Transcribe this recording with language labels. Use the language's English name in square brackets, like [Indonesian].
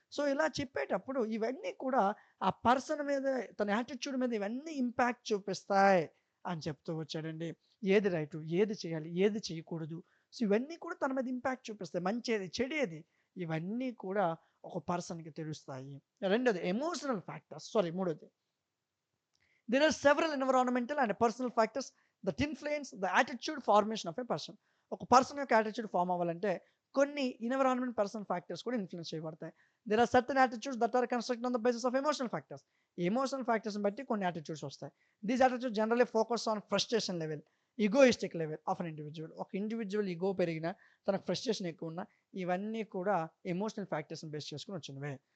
[Telugu] So ఇలా చెప్పేటప్పుడు ఇవన్నీ కూడా ఆ పర్సన్ మీద, తన యాటిట్యూడ్ మీద ఇవన్నీ ఇంపాక్ట్ చూపిస్తాయి అని చెప్తూ వచ్చాడండి. ఏది రైటు, ఏది చేయాలి, ఏది చేయకూడదు, సో ఇవన్నీ కూడా తన మీద ఇంపాక్ట్ చూపిస్తాయి. మంచేది చెడేది ఇవన్నీ కూడా ఒక పర్సన్కి తెలుస్తాయి. రెండోది ఎమోషనల్ ఫ్యాక్టర్స్, మూడోది [English] there are several environmental and personal factors that influence the attitude formation of a person. [Telugu] ఒక పర్సన్ యొక్క యాటిట్యూడ్ ఫామ్ అవ్వాలంటే కొన్ని ఎన్విరాన్మెంట్ పర్సనల్ ఫ్యాక్టర్స్ కూడా ఇన్ఫ్లుయెన్స్ చేయబడతాయి. [English] There are certain attitudes that are constructed on the basis of emotional factors. [Telugu] Emotional ఫ్యాక్టర్స్ని బట్టి కొన్ని attitudes వస్తాయి. [English] These attitude generally focus on frustration level, egoistic level of an individual. [Telugu] ఒక individual ego పెరిగినా, తనకు frustration ఎక్కువ ఉన్నా, ఇవన్నీ కూడా ఎమోషనల్ ఫ్యాక్టర్స్ని బేస్ చేసుకుని వచ్చినవే.